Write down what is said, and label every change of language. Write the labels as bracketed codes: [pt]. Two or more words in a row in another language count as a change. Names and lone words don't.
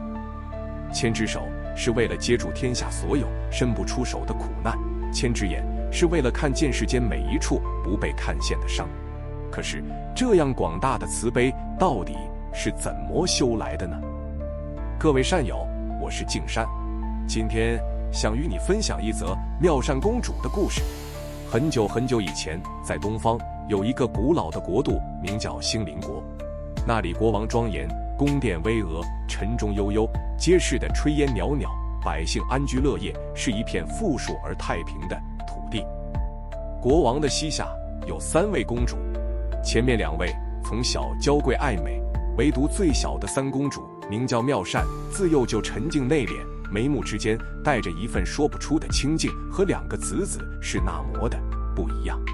[zh] 千只手是為了接住天下所有伸不出手的苦難，千只眼是為了看見世間每一處不被看見的傷。可是這樣廣大的慈悲到底是怎麼修來的呢？各位善友，我是靜山，今天想與你分享一則妙善公主的故事。很久很久以前，在東方有一個古老的國度，名叫興林國。那裡國王莊嚴，宮殿巍峨，晨鐘悠悠，街市的炊煙裊裊，百姓安居樂業，是一片富庶而太平的土地。國王的膝下有3位公主，前面2位從小嬌貴愛美，唯獨最小的3公主名叫妙善，自幼就沉靜內斂，眉目之間帶着一份說不出的清靜，和2個子是那麼的不一樣。